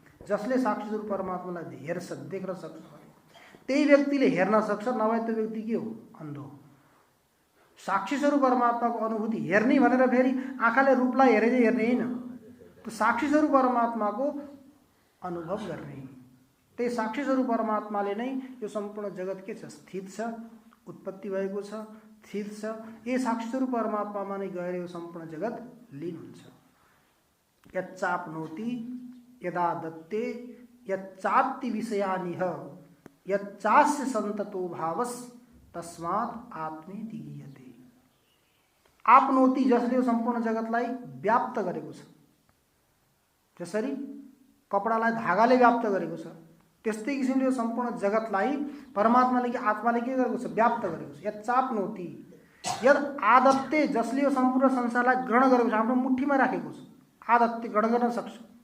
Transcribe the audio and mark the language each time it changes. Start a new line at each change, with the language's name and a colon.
Nepali: जसले साक्षी स्वरूप परमात्मालाई हेर्छ, देख्न सक्छ, त्यही व्यक्तिले हेर्न सक्छ। नभए त्यो व्यक्ति के हो? अन्धो। साक्षी स्वरूप परमात्माको अनुभूति हेर्ने भनेर फेरि आँखाले रूपलाई हेरेर हेर्ने होइन, त्यो साक्षी स्वरूप परमात्माको अनुभव गर्ने। त्यही साक्षी स्वरूप परमात्माले नै यो सम्पूर्ण जगत के छ? स्थित छ, उत्पत्ति भएको छ, स्थित छ। यही साक्षी स्वरूप परमात्मामा नै गएर यो सम्पूर्ण जगत लीन हुन्छ।
Sanskrit: यच्चाप्नोति यदा दत्ते यच्चाप्ति विषयानिह यच्चास्य सन्ततो भावस तस्मात् आत्मेति गीयते।
Nepali: आपनोति, जसले यो सम्पूर्ण जगतलाई व्याप्त गरेको छ। जसरी कपडालाई धागाले व्याप्त गरेको छ, त्यस्तै किसिमले यो सम्पूर्ण जगतलाई परमात्माले कि आत्माले के गरेको छ? व्याप्त गरेको छ।
Sanskrit: यच्चाप्नोति यद आदत्ते,
Nepali: जसले यो सम्पूर्ण संसारलाई ग्रहण गरेको छ, आफ्नो मुठीमा राखेको छ, आदत्ते ग्रहण गर्न सक्छ।